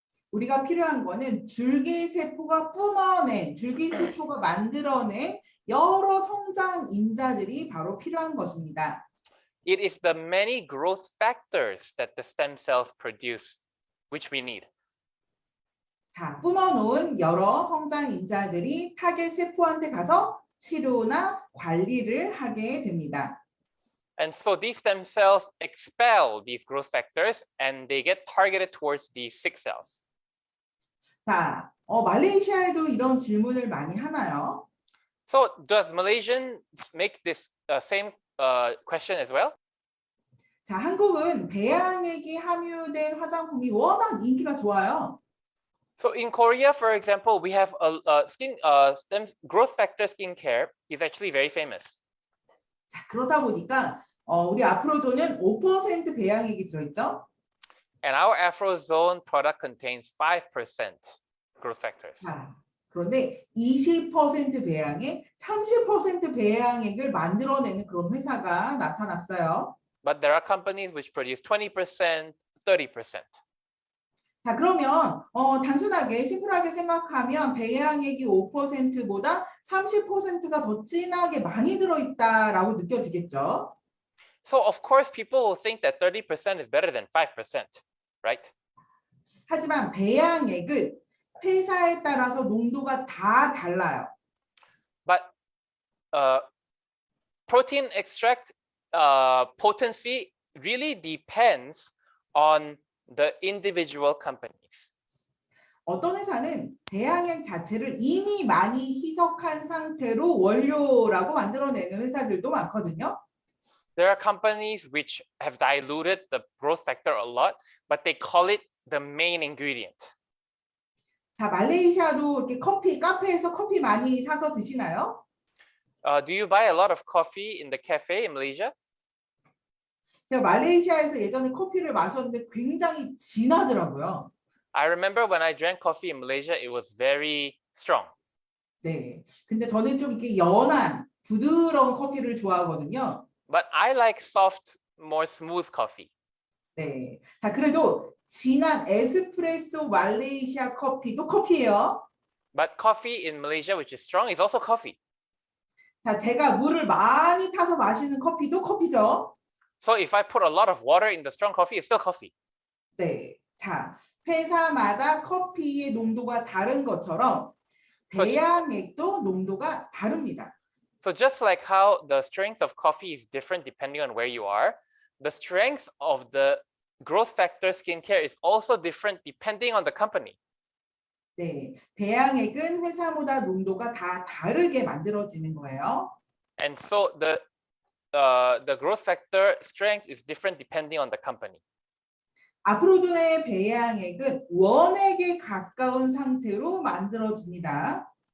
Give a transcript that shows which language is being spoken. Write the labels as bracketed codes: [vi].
[ko] 우리가 필요한 거는 줄기세포가 뿜어낸, 줄기세포가 만들어낸 여러 성장 인자들이 바로 필요한 것입니다. [en] It is the many growth factors that the stem cells produce, which we need. [ko] 자, 뿜어놓은 여러 성장 인자들이 타겟 세포한테 가서 치료나 관리를 하게 됩니다. [en] And so these stem cells expel these growth factors and they get targeted towards these sick cells. [ko] 자, 말레이시아에도 이런 질문을 많이 하나요? [en] So does Malaysian make this same question as well? [ko] 자, 한국은 배양액이 함유된 화장품이 워낙 인기가 좋아요. [en] So in Korea, for example, we have stem growth factor skincare is actually very famous. [ko] 자, 그러다 보니까 우리 아프로존은 5% 배양액이 들어있죠. [en] And our AfroZone product contains 5% growth factors. [ko] 자, 그런데 20% 배양액, 30% 배양액을 만들어내는 그런 회사가 나타났어요. [en] But there are companies which produce 20%, 30%. [ko] 자, 그러면 단순하게 심플하게 생각하면 배양액이 5%보다 30%가 더 진하게 많이 들어있다라고 느껴지겠죠. [en] So of course, people will think that 30% is better than 5%, right? [ko] 하지만 배양액은 회사에 따라서 농도가 다 달라요. [en] But protein extract potency really depends on the individual companies. [ko] 어떤 회사는 배양액 자체를 이미 많이 희석한 상태로 원료라고 만들어내는 회사들도 많거든요. [en] There are companies which have diluted the growth factor a lot, but they call it the main ingredient. [ko] 자, 말레이시아도 이렇게 커피, 카페에서 커피 많이 사서 드시나요? [en] Do you buy a lot of coffee in the cafe in Malaysia? [ko] 제가 말레이시아에서 예전에 커피를 마셨는데 굉장히 진하더라고요. [en] I remember when I drank coffee in Malaysia, it was very strong. [ko] 네. 근데 저는 좀 이렇게 연한, 부드러운 커피를 좋아하거든요. [en] But I like soft, more smooth coffee. [ko] 네. 자, 그래도 진한 에스프레소 말레이시아 커피도 커피예요. [en] But coffee in Malaysia, which is strong, is also coffee. [ko] 자, 제가 물을 많이 타서 마시는 커피도 커피죠. [en] So if I put a lot of water in the strong coffee, it's still coffee. [ko] 네. 자, 회사마다 커피의 농도가 다른 것처럼 배양액도 농도가 다릅니다. [en] So just like how the strength of coffee is different depending on where you are, the strength of the growth factor skincare is also different depending on the company. [ko] 네, 배양액은 회사마다 농도가 다 다르게 만들어지는 거예요. [en] And so the growth factor strength is different depending on the company. [ko] 아프로존의 배양액은 원액에 가까운 상태로 만들어집니다.